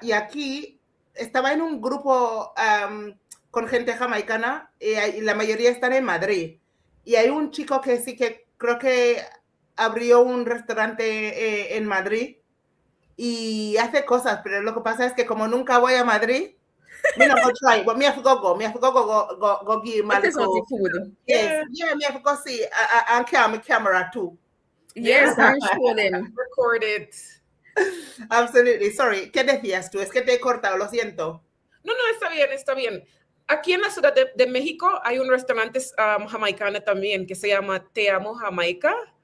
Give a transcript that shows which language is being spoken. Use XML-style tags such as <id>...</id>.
<es>Y aquí estaba en un grupo con gente jamaicana y la mayoría están en Madrid. Y hay un chico que sí que creo que abrió un restaurante en Madrid y hace cosas, pero lo que pasa es que como nunca voy a Madrid,</es> <en>me not go try, but me have to go give my food. Yes, me have to go see and carry my camera too. Yes, I'm sure them. Record it. Absolutely.</en> <es>Sorry, ¿qué decías tú? Es que te he cortado, lo siento. No, está bien. Aquí en la Ciudad de México hay un restaurante jamaicano también que se llama Te Amo Jamaica.</es>